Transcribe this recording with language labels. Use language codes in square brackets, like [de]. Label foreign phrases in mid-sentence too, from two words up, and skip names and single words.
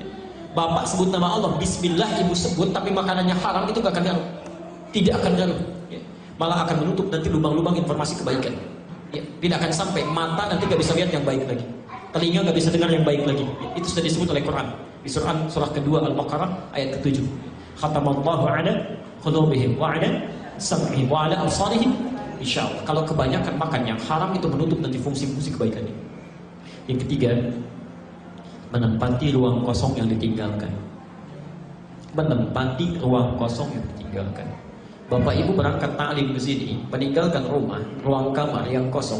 [id] Bapak sebut nama Allah, Bismillah ibu sebut, tapi makanannya haram, itu nggak akan ngaruh. Tidak akan ngaruh. Ya. Malah akan menutup nanti lubang-lubang informasi kebaikan. Ya. Tidak akan sampai mata nanti nggak bisa lihat yang baik lagi. Telinga nggak bisa dengar yang baik lagi. Ya. Itu sudah disebut oleh Quran. Di surah kedua Al-Baqarah ayat ke-7. [ar] ختم الله على قلوبهم وعلى سمعهم وعلى أبصارهم. [id] Insyaallah. Kalau kebanyakan makan yang haram itu menutup nanti fungsi-fungsi kebaikannya. Yang ketiga, menempati ruang kosong yang ditinggalkan. Menempati ruang kosong yang ditinggalkan. Bapak ibu berangkat ta'lim ke sini, meninggalkan rumah, ruang kamar yang kosong.